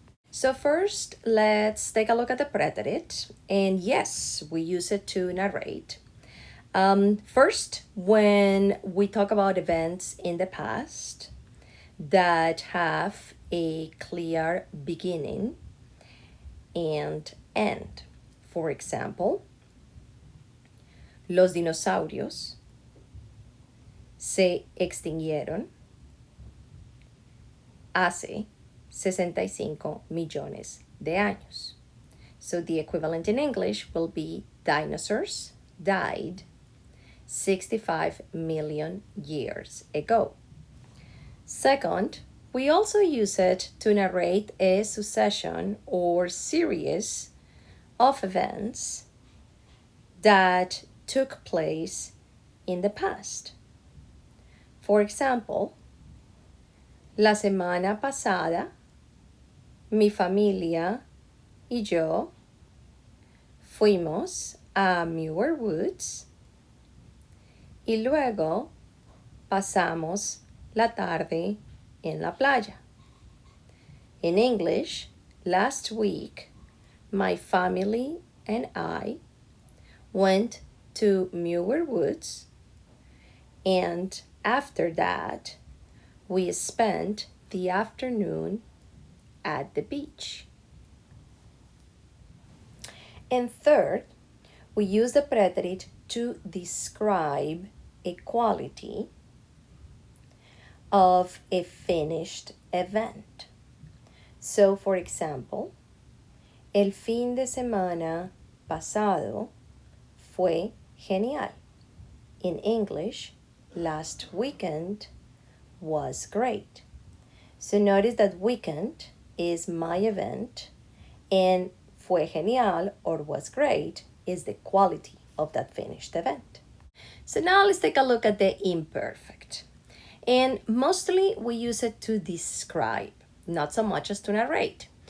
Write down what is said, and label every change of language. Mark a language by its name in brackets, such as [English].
[English] So first, let's take a look at the preterite. And yes, we use it to narrate. First, when we talk about events in the past that have a clear beginning and end. For example, [Spanish] los dinosaurios se extinguieron hace 65 millones de años. [English] So the equivalent in English will be dinosaurs died 65 million years ago. Second, we also use it to narrate a succession or series of events that took place in the past. For example, [Spanish] la semana pasada, mi familia y yo fuimos a Muir Woods y luego pasamos la tarde en la playa. [English] In English, last week, my family and I went to Muir Woods, and after that, we spent the afternoon at the beach. And third, we use the preterite to describe a quality of a finished event. So, for example, [Spanish] el fin de semana pasado fue genial. [English] In English, last weekend was great. So notice that weekend is my event, and [Spanish] fue genial [English] or was great is the quality of that finished event. So now let's take a look at the imperfect. And mostly we use it to describe, not so much as to narrate.